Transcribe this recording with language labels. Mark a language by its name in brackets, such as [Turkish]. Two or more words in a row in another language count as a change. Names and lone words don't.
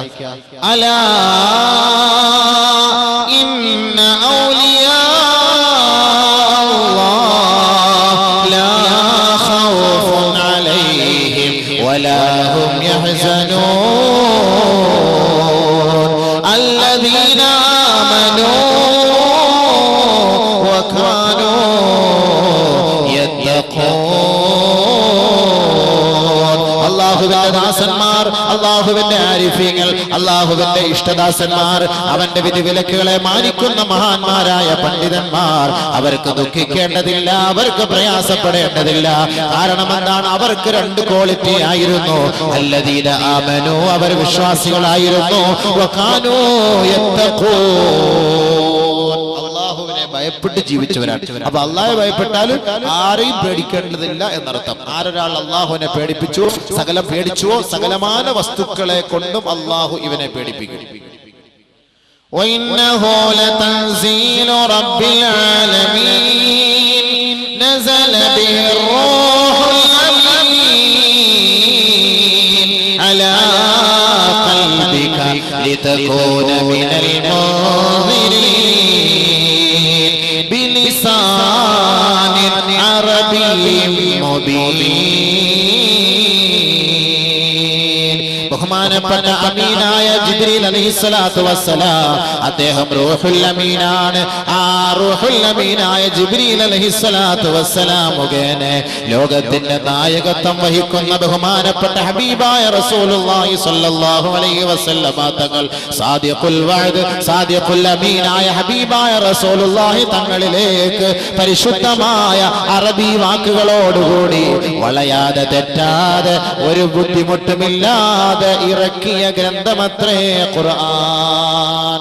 [Arabic] ألا إن أولياء الله لا خوف عليهم ولا هم يحزنون الذين آمنوا وكانوا يتقون. [Malayalam] അല്ലാഹുവിന്റെ ദാസന്മാർ, അല്ലാഹുവിന്റെ ആരിഫീങ്ങൾ, അല്ലാഹുവിന്റെ ഇഷ്ടദാസന്മാർ, അവന്റെ വിധിവിലക്കുകളെ മാനിക്കുന്ന മഹാന്മാരായ പണ്ഡിതന്മാർ അവർക്ക് ദുഃഖിക്കേണ്ടതില്ല, അവർക്ക് പ്രയാസപ്പെടേണ്ടതില്ല. കാരണം എന്താണ്? അവർക്ക് 2 ക്വാളിറ്റി ആയിരുന്നു. [Arabic] الذين آمنوا, [Malayalam] അവർ വിശ്വാസികളായിരുന്നു. [Arabic] وكانوا يتقون, [Malayalam] അല്ലാഹുവിനെ ഭയപ്പെട്ട് ജീവിച്ചവരാണ്. അപ്പൊ അല്ലാഹുവെ ഭയപ്പെട്ടാൽ ആരെയും പേടിക്കേണ്ടതില്ല എന്നർത്ഥം. ആരൊരാൾ അല്ലാഹുവിനെ പേടിപ്പിച്ചു, സകലം പേടിച്ചുവോ സകലമാന വസ്തുക്കളെ കൊണ്ടും അല്ലാഹു ഇവനെ പേടിപ്പിക്കും. [Arabic] وإنه لتنزيل رب العالمين نزل به الروح الأمين على قلبك لتكون من المنذرين بلسان عربي مبين. [Malayalam] ബഹുമാനപ്പെട്ട അമീനായ ജിബ്രീൽ [Arabic] عليه الصلاة والسلام [Malayalam] അദ്ദേഹം റൂഹുൽ അമീനാണ്. ആ റൂഹുൽ അമീനായ ജിബ്രീൽ [Arabic] عليه الصلاة والسلام [Malayalam] മുഖേന ലോകത്തിന്റെ നായകത്വം വഹിക്കുന്ന ബഹുമാനപ്പെട്ട ഹബീബായ [Arabic] رسول الله صلى الله عليه وسلم [Malayalam] തങ്ങൾ [Arabic] صادق الوعد, [Malayalam] സാദിഖുൽ അമീനായ ഹബീബായ റസൂലുള്ളാഹി തങ്ങളിലേക്ക് പരിശുദ്ധമായ അറബി വാക്കുകളോടുകൂടി വളയാതെ തെറ്റാതെ ഒരു ബുദ്ധിമുട്ടുമില്ലാതെ ഇറക്കിയ ഗ്രന്ഥമത്രേ ഖുർആൻ.